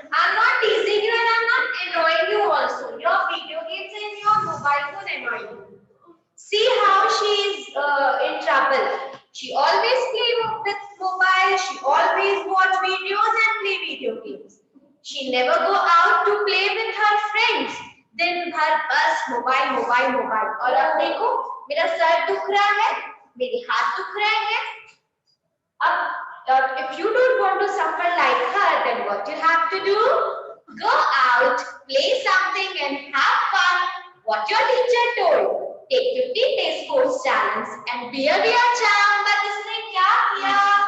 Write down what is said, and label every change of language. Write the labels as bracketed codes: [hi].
[en] I'm not teasing you and I'm not annoying you also. Your video games and your mobile phone annoy you. See how she is in trouble. She always play with mobile. She always watch videos and play video games. She never go out to play with her friends. [hi] दिन भर बस mobile. और अब देखो मेरा sir दुख रहा है, मेरे हाथ दुख रहे हैं। अब [en] if you don't want to suffer like her, then what you have to do? Go out, play something and have fun. What your teacher told. Take 15 days sports challenge and be a real champ, but [hi] इसने क्या किया?